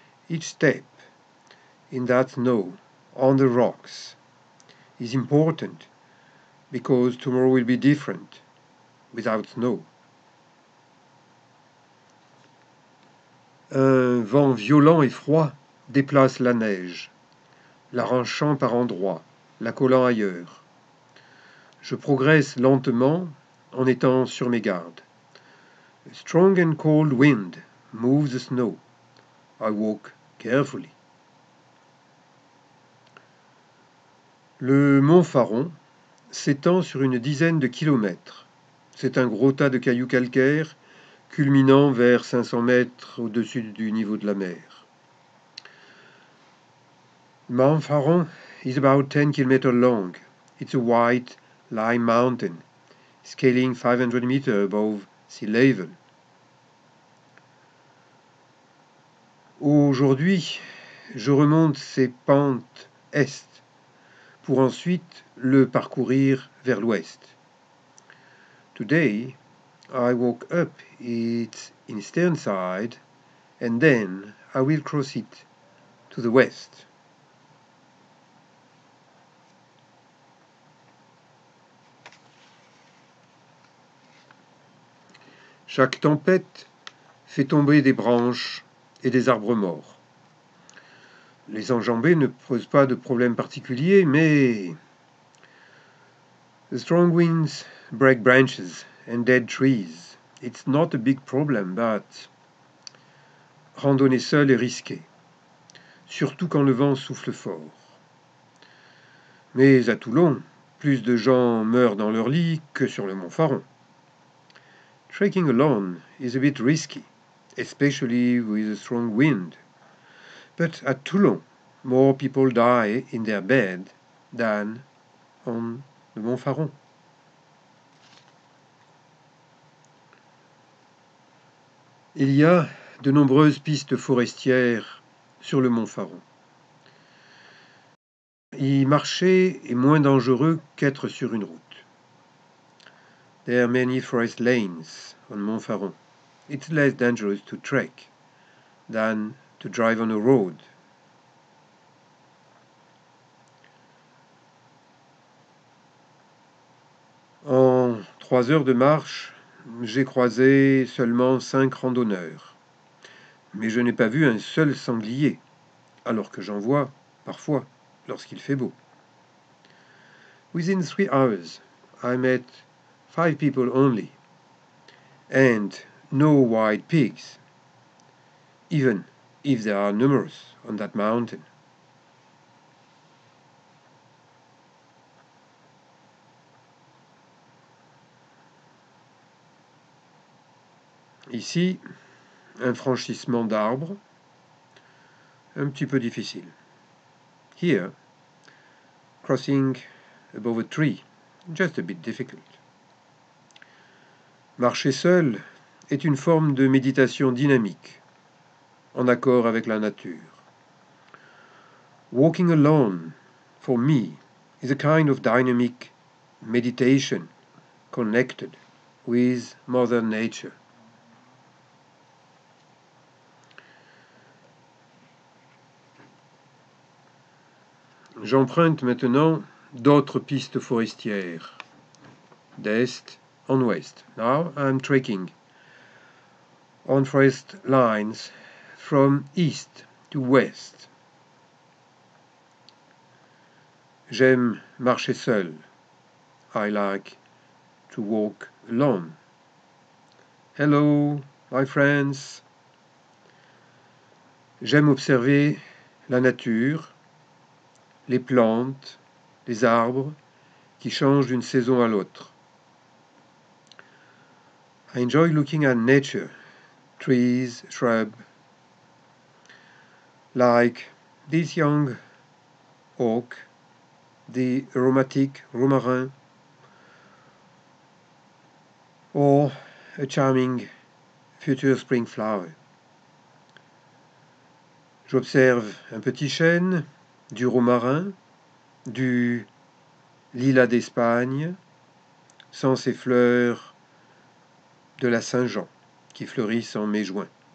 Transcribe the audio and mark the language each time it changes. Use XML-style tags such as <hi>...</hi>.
<en>Each step in that snow, on the rocks, is important because tomorrow will be different, without snow.</en> <fr>Un vent violent et froid déplace la neige, l'arrachant par endroits, la collant ailleurs. Je progresse lentement en étant sur mes gardes.</fr> <en>A strong and cold wind moves the snow. I walk carefully.</en> <fr>Le mont Faron s'étend sur une dizaine de kilomètres. C'est un gros tas de cailloux calcaires culminant vers 500 mètres au-dessus du niveau de la mer.</fr> <en>Mount Faron is about 10 kilometers long. It's a white lime mountain, scaling 500 meters above sea level.</en> <fr>Aujourd'hui, je remonte ces pentes est pour ensuite le parcourir vers l'ouest.</fr> <en>Today, I walk up its eastern side and then I will cross it to the west.</en> <fr>Chaque tempête fait tomber des branches et des arbres morts. Les enjambées ne posent pas de problème particulier, mais</fr> <en>the strong winds break branches and dead trees. It's not a big problem, but</en> <fr>randonner seul est risqué, surtout quand le vent souffle fort. Mais à Toulon, plus de gens meurent dans leur lit que sur le mont Faron.</fr> <en>Trekking alone is a bit risky, especially with a strong wind. But at Toulon, more people die in their bed than on the Mont Faron.</en> <fr>Il y a de nombreuses pistes forestières sur le Mont Faron. Y marcher est moins dangereux qu'être sur une route.</fr> <en>There are many forest lanes on Mont Faron. It's less dangerous to trek than to drive on a road.</en> <fr>En 3 heures de marche, j'ai croisé seulement 5 randonneurs. Mais je n'ai pas vu un seul sanglier, alors que j'en vois parfois lorsqu'il fait beau.</fr> <en>Within 3 hours, I met 5 people only, and no wild pigs, even if there are numerous on that mountain.</en> <fr>Ici, un franchissement d'arbres, un petit peu difficile.</fr> <en>Here, crossing above a tree, just a bit difficult.</en> <fr>Marcher seul est une forme de méditation dynamique, en accord avec la nature.</fr> <en>Walking alone, for me, is a kind of dynamic meditation connected with Mother Nature.</en> <fr>J'emprunte maintenant d'autres pistes forestières, d'est en ouest.</fr> <en>Now I'm trekking on forest lines from east to west.</en> <fr>J'aime marcher seul.</fr> <en>I like to walk alone. Hello, my friends.</en> <fr>J'aime observer la nature, les plantes, les arbres qui changent d'une saison à l'autre.</fr> <en>I enjoy looking at nature, trees, shrubs, like this young oak, the aromatic romarin, or a charming future spring flower.</en> <fr>J'observe un petit chêne, du romarin, du lilas d'Espagne, sans ses fleurs de la Saint-Jean qui fleurissent en mai-juin.</fr>